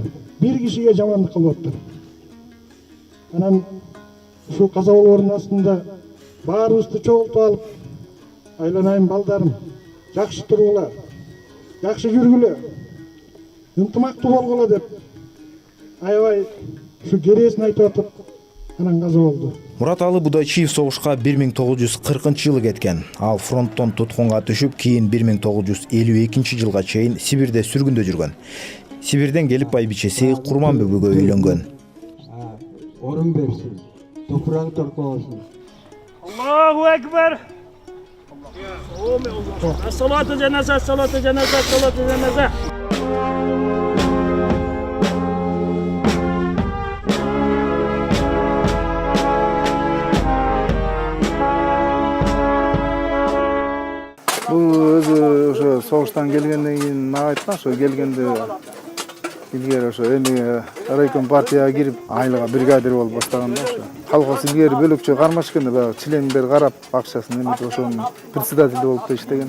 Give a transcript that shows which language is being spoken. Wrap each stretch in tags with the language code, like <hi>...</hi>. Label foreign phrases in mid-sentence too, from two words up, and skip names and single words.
<ky>Бир кишиге жамандык кылбаптыр. Анан ушу каза болоордун астында баарыбызды чогултуп алып, айланайын балдарым, жакшы тургула, жакшы жүргүлө, ынтымактуу болгула деп аябай ушу кересин айтып атып, анан каза болду. Мураталы Будайчиев согушка 1940-жылы кеткен. Ал фронттон туткунга түшүп, кийин 1952 жылга чейин Сибирде сүргүндө жүргөн. Сибирден келип байбичеси Курманбүбүгө үйлөнгөн. Орун берсин, топураң торкобосун.</ky> <ar>الله أكبر. صلاة الجنازة، صلاة الجنازة، صلاة الجنازة.</ar> <ky>Бул өзү ошо согуштан келгенден кийин мага айткан, ошо келгенде илгери ошо эми райком партияга кирип, айлыга бригадир болуп баштаганда ошо колхоз илгери бөлөкчө кармаш экен, баягы члендер карап акчасын эметип ошонун председатели болуп да иштеген.</ky>